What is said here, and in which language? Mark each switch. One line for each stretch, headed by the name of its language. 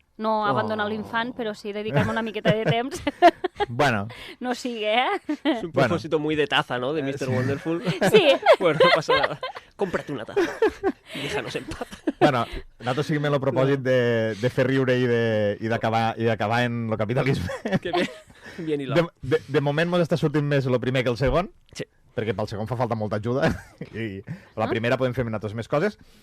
Catalan: No abandonar l'infant, però sí dedicar-me una miqueta de temps. Bueno, No sigui, eh?
Spanish: Es un propósito muy de taza, ¿no? De Mr. Wonderful. Sí. Bueno, no pasa nada. Cómprate una taza. Y déjanos en paz.
Catalan: bueno, nosaltres seguim el propòsit de fer riure i d'acabar en el capitalisme.
Spanish: Que bien hilado.
Catalan: De moment mos està sortint més el primer que el segon, Sí. perquè pel segon fa falta molta ajuda, i la primera podem fer nosaltres més coses.